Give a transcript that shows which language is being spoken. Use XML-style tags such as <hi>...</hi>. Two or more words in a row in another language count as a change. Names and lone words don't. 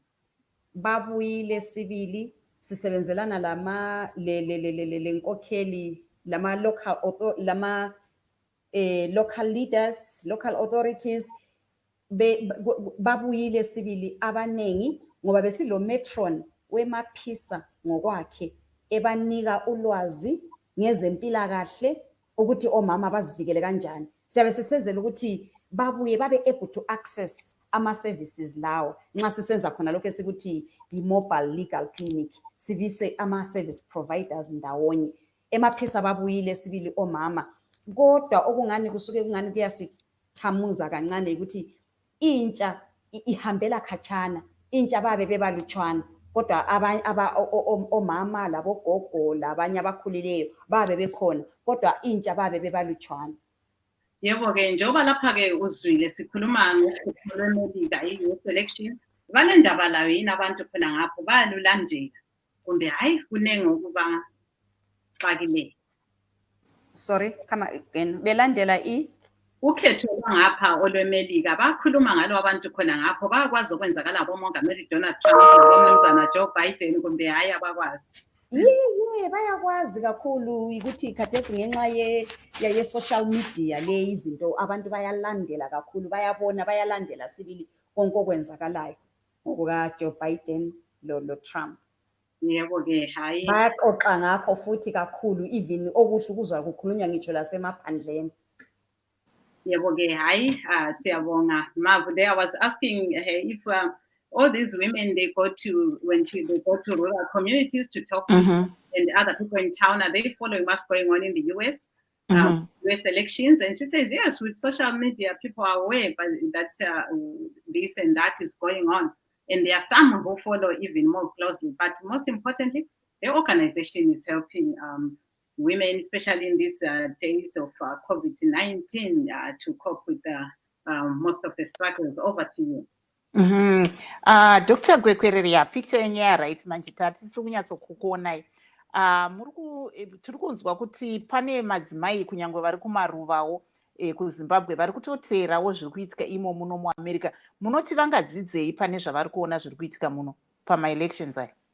<nd>Babuyile sibili, sisebenzelana lenkokheli lama</nd> <en>local leaders, local authorities</en> <nd>babuyile sibili abanengi ngoba besilo matron wemaphisa ngokwakhe ebanika ulwazi ngezempilakahle ukuthi omama bazivikele kanjani. Siyabe sisenzela ukuthi babuye babe</nd> <en>able to access</en> <nd>ama-services lawo nxa sisenza khona lokho esikuthi i-mobile legal clinic, sibise ama-service providers ndawonye. Emaphisa babuyile sibili omama, kodwa okungani kusuke kungani kuyasithamuza kancane ukuthi intsha ihambela khatshana, intsha babe bebalutshwana, kodwa omama labogogo labanye abakhulileyo babe bekhona, kodwa intsha babe bebalutshwana. Yebo-ke njengoba lapha-ke uzwile sikhuluma ngoLwemelika i-</nd> <en>youth election,</en> <nd>vale ndaba layo yini abantu khona ngapho bayalulandela kumbe hayi kunengi okubaxakileyo?</nd> <en>Sorry, come again.</en> <nd>Belandela ukhetho ngapha olwemelika bakhuluma ngalo abantu khona ngapho bayakwazi okwenzakala bomongameli Donald Trump nabomnumzana Joe Biden kumbe hayi abakwazi? Bayakwazi kakhulu ukuthi khathesi ngenxa ye-</nd> <en>social media</en> <nd>le izinto abantu bayalandela kakhulu, bayabona, bayalandela sibili konke okwenzakalayo ngokuka Joe Biden lo Trump. Yebo-ke hayi bayaxoxa ngakho futhi kakhulu, even okuhle ukuzwa kukhulunywa ngitsho lasemaphandleni. Yebo-ke hayi siyabonga Mavu.</nd> <en>There I was asking her if all these women they go to rural communities to talk to and other people in town, are they following what's going on in the US US elections? And she says yes, with social media people are aware that this and that is going on, and there are some who follow even more closely, but most importantly the organization is helping women, especially in these days of COVID-19 to cope with most of the struggles. Over to you. Dr.</en> <sn>Gwekwereria, picture yenyaya right manje tatisi kunyatsokukuonai tiri kunzwa kuti pane madzimai kunyangwe vari kumaruvawo kuZimbabwe vari kutoteerawo zviri kuitika imo muno muAmerica. Munoti vangadzidzei pane zvavari kuona zviri kuitika muno pama-elections aya?</sn>